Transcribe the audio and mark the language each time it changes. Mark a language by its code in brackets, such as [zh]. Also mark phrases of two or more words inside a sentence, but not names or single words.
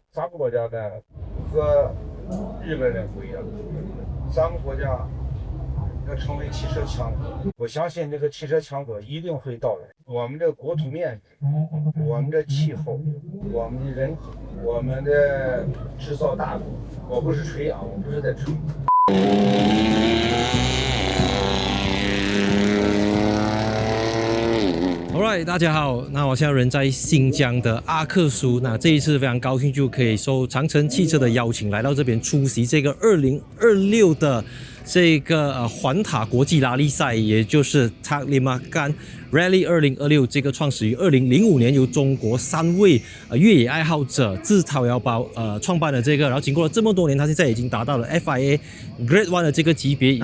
[zh] 3 個國家呢和日本人不一樣，3個國家要成為汽車強國，我相信這個汽車強國一定會到來。我們的國土面積，我們的氣候，我們的人口，我們的制造大國，我不是吹啊，我不是在吹。 Alright， 大家好，那我现在人在新疆的阿克苏，那这一次非常高興就可以受長城汽車的邀請來到這邊出席這個2026的這個環塔國際拉力賽，也就是 Taklimakan Rally 2026，這個創始於2005年，由中國3位越野愛好者自掏腰包創辦的這個，然後經過了這麼多年，它現在已經達到了 FIA Grade 1的這個級別。